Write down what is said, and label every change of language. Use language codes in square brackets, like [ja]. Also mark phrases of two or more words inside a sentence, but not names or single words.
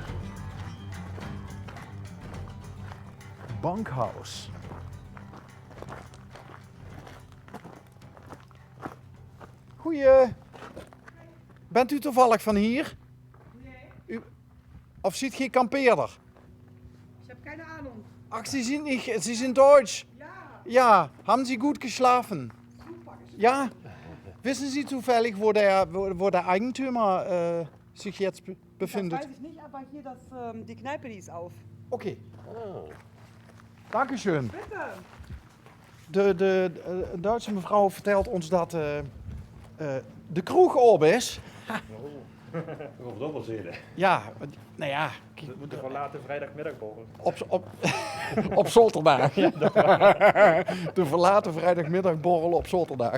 [nl] Bankhuis. Goeie. Bent u toevallig van hier? Nee, Of ziet geen kampeerder? [de] ich habe keine Ahnung. Ach, Sie sind Deutsch. Ja, Ja, haben Sie gut geschlafen? super geschafft. Ja? Wissen Sie zufällig, wo der Eigentümer sich jetzt befindet? Das weiß ich nicht, aber hier die Kneipe, die ist auf. Okay. Dankeschön. Bitte. [nl] De Duitse mevrouw vertelt ons dat de kroeg op is. Of dat wel zin. Ja, nou ja. De verlaten vrijdagmiddagborrel. Op Zolterdag. De verlaten vrijdagmiddagborrel op Zolterdag.